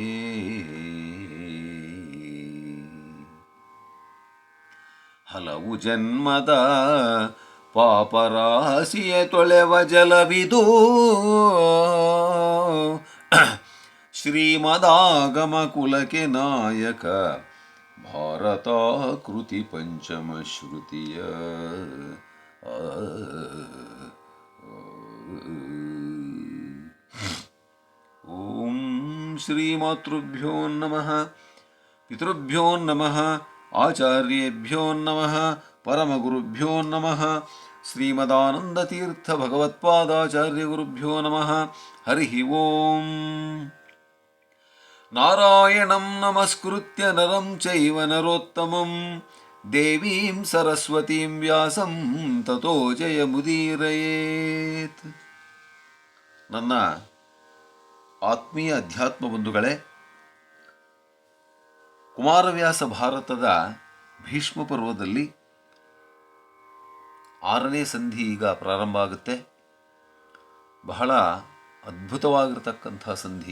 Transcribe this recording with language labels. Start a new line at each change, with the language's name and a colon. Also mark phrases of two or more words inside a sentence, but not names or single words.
Kannada: ಹಲವು ಜನ್ಮದ ಪಾಪರಾಶಿಯ ತೊಳೆವ ಜಲವಿದು, ಶ್ರೀಮದಾಗಮ ಕುಲಕ್ಕೆ ನಾಯಕ ಭಾರತ ಕೃತಿ ಪಂಚಮ ಶ್ರುತಿಯ.
Sanskrit: ಓಂ ಶ್ರೀಮಾತೃಭ್ಯೋ ನಮಃ, ಪಿತೃಭ್ಯೋ ನಮಃ, ಆಚಾರ್ಯೇಭ್ಯೋ ನಮಃ, ಪರಮಗುರುಭ್ಯೋ ನಮಃ. ಶ್ರೀಮದಾನಂದತೀರ್ಥ ಭಗವತ್ಪಾದಾಚಾರ್ಯ ಗುರುಭ್ಯೋ ನಮಃ. ಹರಿ ಓಂ. ನಾರಾಯಣಂ ನಮಸ್ಕೃತ್ಯ ನರಂ ಚೈವ ನರೋತ್ತಮಂ, ದೇವೀಂ ಸರಸ್ವತೀಂ ವ್ಯಾಸಂ ತತೋ ಜಯಮುದೀರಯೇತ್.
Kannada: ನನ್ನ ಆತ್ಮೀಯ ಅಧ್ಯಾತ್ಮ ಬಂಧುಗಳೇ, ಕುಮಾರವ್ಯಾಸ ಭಾರತದ ಭೀಷ್ಮ ಪರ್ವದಲ್ಲಿ 6ನೇ ಸಂಧಿ ಈಗ ಪ್ರಾರಂಭ ಆಗುತ್ತೆ. ಬಹಳ ಅದ್ಭುತವಾಗಿರತಕ್ಕಂಥ ಸಂಧಿ.